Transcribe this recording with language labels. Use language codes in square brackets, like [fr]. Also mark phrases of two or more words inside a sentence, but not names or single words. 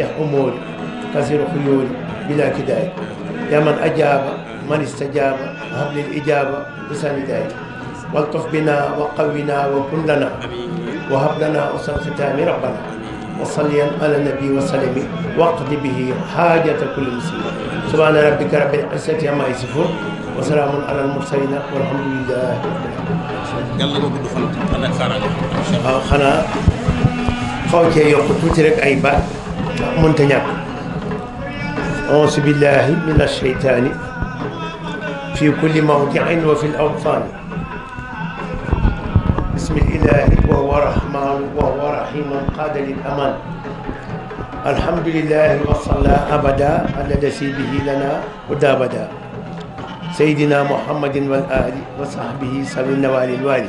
[ar] أموري كثير خيوري بلا كداية يا من أجاب من استجاب هب لي الإجابة بسان داية والطف بنا وقونا وكن لنا وهب لنا أسر ختام ربنا وصليا على النبي وسلم واقض به حاجة كل مسلم سبحان ربك رب العزة عما يصفون وسلام على المرسلين والحمد لله [wo] yàlla nga gudd fan ak kaaraange. waaw xanaa xaw cee yokk tuuti rek ay baat mënta ñàkk [ar] أعوذ بالله من الشيطان في كل موضع وفي الأوطان. بسم الإله وهو رحمن وهو رحيم قاد للأمان. الحمد لله وصلى أبدا على به لنا هدى بدا سيدنا محمد والآل وصحبه سوي النوال الوالي.